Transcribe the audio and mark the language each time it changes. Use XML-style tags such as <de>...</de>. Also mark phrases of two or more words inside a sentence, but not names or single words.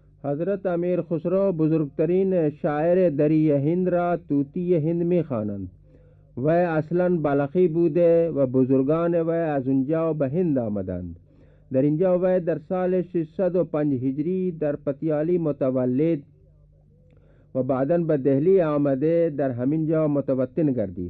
<fa>حضرت امیر خسرو بزرگترین شاعر دری هند را طوطی هند می خوانند. وی اصلا بلخی بوده و بزرگان وی از اونجا به هند آمدند. در اینجا وی در سال 605 هجری در پتیالی متولد و بعداً به دهلی آمده در همینجا متوطن گردید.</fa>